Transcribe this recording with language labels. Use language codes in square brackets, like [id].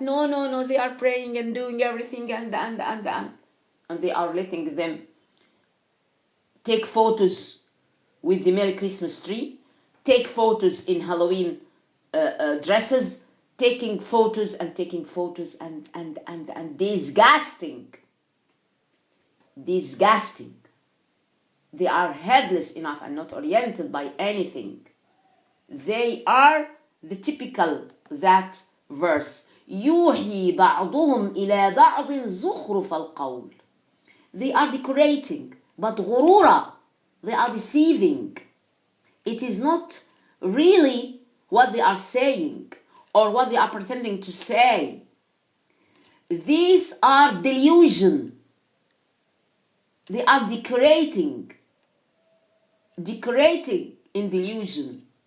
[en] No, they are praying and doing everything and they are letting them take photos with the Merry Christmas tree, take photos in Halloween dresses, taking photos and disgusting. They are headless enough and not oriented by anything. They are the typical that verse. [ar] يوحي بعضهم إلى بعض زخرف القول. [en] They are decorating, but غرورا. They are deceiving. It is not really what they are saying or what they are pretending to say. These are delusion. They are decorating in delusion.